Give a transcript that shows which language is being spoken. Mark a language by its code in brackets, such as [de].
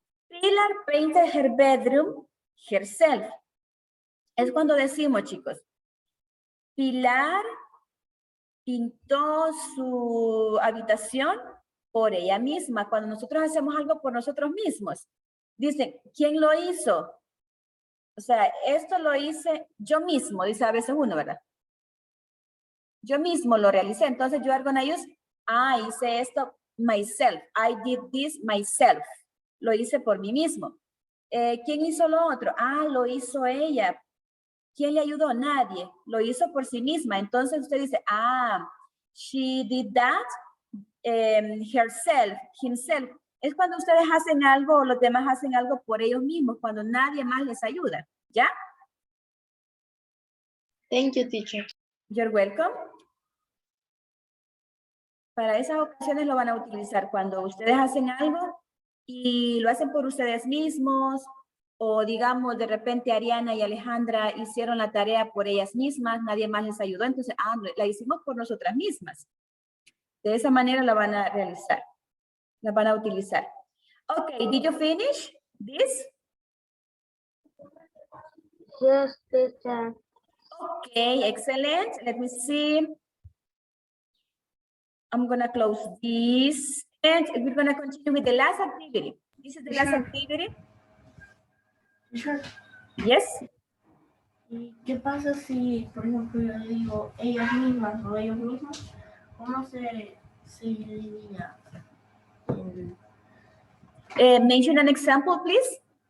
[en] Pilar painted her bedroom herself. [es] Es cuando decimos, chicos, Pilar pintó su habitación por ella misma. Cuando nosotros hacemos algo por nosotros mismos, dicen, ¿quién lo hizo? O sea, esto lo hice yo mismo, dice a veces uno, ¿verdad? Yo mismo lo realicé. Entonces, yo [en] gonna use, [es] hice esto [en] myself. I did this myself. [es] Lo hice por mí mismo. ¿Quién hizo lo otro? Lo hizo ella. ¿Quién le ayudó? Nadie. Lo hizo por sí misma. Entonces usted dice, [en] she did that herself, himself. [es] Es cuando ustedes hacen algo o los demás hacen algo por ellos mismos, cuando nadie más les ayuda. ¿Ya? [en] Thank you, teacher. You're welcome. [es] Para esas ocasiones lo van a utilizar cuando ustedes hacen algo y lo hacen por ustedes mismos, o digamos, de repente Ariana y Alejandra hicieron la tarea por ellas mismas, nadie más les ayudó, entonces, la hicimos por nosotras mismas. De esa manera la van a realizar, la van a utilizar. [en] Okay, did you finish this? Yes, teacher. Okay, excellent. Let me see. I'm gonna close this, and we're gonna continue with the last activity. This is the last activity. Sure. Yes. [es] ¿Y qué pasa si, por ejemplo, yo digo ellas mismas o ellos mismos? ¿Cómo se diría? [en] Mention an example, please.